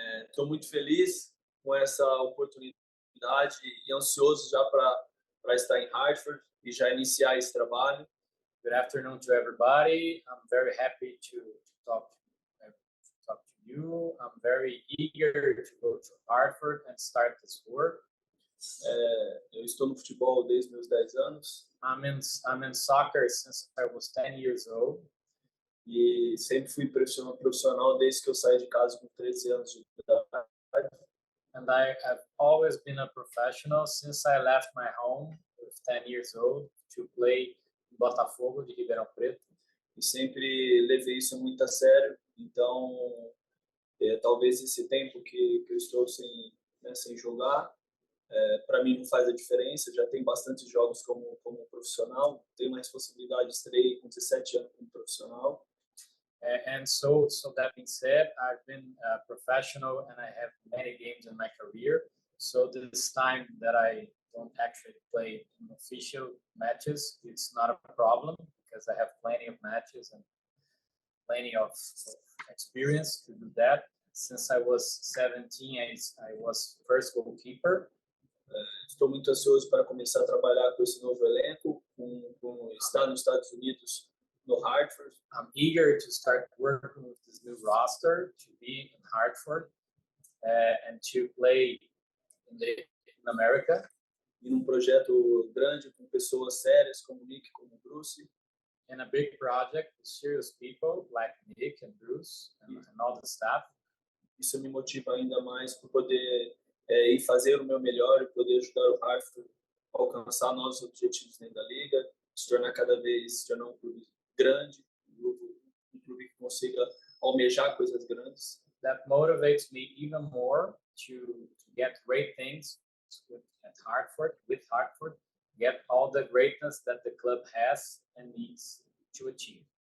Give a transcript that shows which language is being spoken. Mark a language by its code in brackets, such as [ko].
[pt] Estou muito feliz com essa oportunidade e ansioso já para estar em Hartford e já iniciar esse trabalho. [en] Good afternoon to everybody. I'm very happy to talk to you. I'm very eager to go to Hartford and start this work. [pt] Eu estou no futebol desde meus 10 anos. [en] I'm in soccer since I was 10 years old. [pt] E sempre fui profissional desde que eu saí de casa com 13 anos de idade. [en] And I have always been a professional since I left my home with 10 years old to play in Botafogo de Ribeirão Preto. [pt] E sempre levei isso muito a sério. Então, talvez esse tempo que eu estou sem jogar, para mim não faz a diferença. Já tenho bastante jogos como profissional. Tenho uma responsabilidade de estreia com 17 anos como profissional. [en] And so that being said, I've been a professional and I have many games in my career. So this time that I don't actually play in official matches, it's not a problem because I have plenty of matches and plenty of experience to do that. Since I was 17, I was first goalkeeper. [pt] Estou muito ansioso para começar a trabalhar com esse novo elenco, com estar nos Estados Unidos, no Hartford. [en] I'm eager to start working with this new roster, to be in Hartford, and to play in America. [pt] E num projeto grande com pessoas sérias como Nick, como Bruce. [en] In a big project with serious people like Nick and Bruce and all the staff. [pt] Isso me motiva ainda mais para poder ir fazer o meu melhor e poder ajudar o Hartford a alcançar novos objetivos dentro da liga, se tornar um clube grande, um clube que consiga almejar coisas grandes. [en] That motivates me even more to get great things with Hartford, get all the greatness that the club has and needs to achieve.